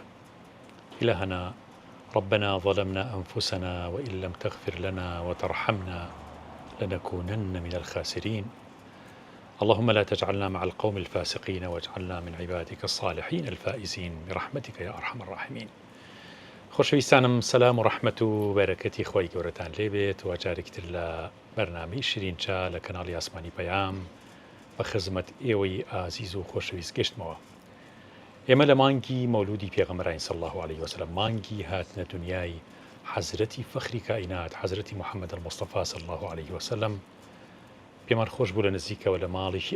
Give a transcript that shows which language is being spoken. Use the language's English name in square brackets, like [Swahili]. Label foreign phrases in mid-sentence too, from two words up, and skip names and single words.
[Arabic] إلهنا ربنا ظلمنا أنفسنا وإن لم تغفر لنا وترحمنا لنكونن من الخاسرين. اللهم لا تجعلنا مع القوم الفاسقين واجعلنا من عبادك الصالحين الفائزين برحمتك يا أرحم الراحمين. [Central Kurdish] خۆشەویستانم سەلام و ڕەحمەت و بەرەکەتی خۆی گەورەتان لێبێت و جارێکتر لە بەرنامەی شیرینچا لە کەناڵی ئاسمانی پەیام بە خزمەت ئێوەی ئازیز و خۆشەویست گەشتمەوە. ئێمە لە مانگی مەولودی پێغەمبەرین [Arabic] صلی الله عليه وسلم، [Central Kurdish] مانگی هاتنە دنیای حەزرەتی فەخری کائینات حەزرەتی محەممەد المستەفا [Arabic] صلی الله عليه وسلم، [Central Kurdish] پێمان خۆش بوو لە نزیکەوە لە ماڵێکی